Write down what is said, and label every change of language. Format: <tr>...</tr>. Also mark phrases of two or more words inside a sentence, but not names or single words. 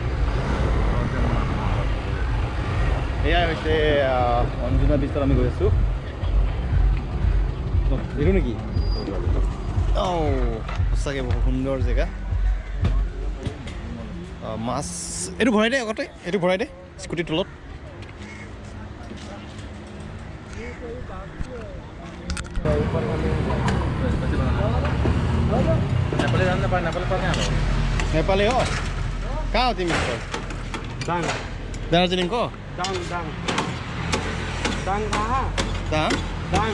<as>এয়াই হৈছে অঞ্জনা বীচত আমি গৈ আছোঁ এইটো নেকি সঁচাকৈ বহুত সুন্দৰ জেগা মাছ এইটো ভৰাই দে আগতে এইটো ভৰাই দে স্কুটিৰ তলত</as> <ne>नेपाली हो कहाँ हो तिमी Dang. दार्जिलिङ को Dang. Dang kah? कहाँ Dang.</ne>